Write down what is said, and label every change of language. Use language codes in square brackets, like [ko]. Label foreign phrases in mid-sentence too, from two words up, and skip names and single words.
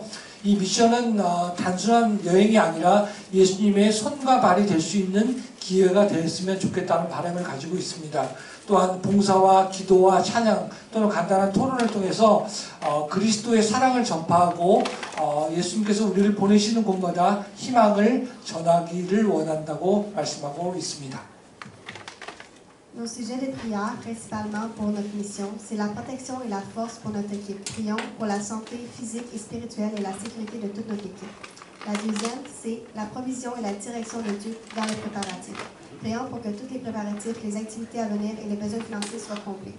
[ko] 이 미션은 단순한 여행이 아니라 예수님의 손과 발이 될 수 있는 기회가 되었으면 좋겠다는 바람을 가지고 있습니다. 또한 봉사와 기도와 찬양 또는 간단한 토론을 통해서 그리스도의 사랑을 전파하고 예수님께서 우리를 보내시는 곳마다 희망을 전하기를 원한다고 말씀하고 있습니다. [fr] Nos sujets de prière, principalement pour notre mission, c'est la protection et la force pour notre équipe. Prions pour la santé physique et spirituelle et la sécurité de toute notre équipe. La deuxième, c'est la provision et la direction de Dieu dans les préparatifs. Prions pour que tous les préparatifs, les activités à venir et les besoins financiers soient complets.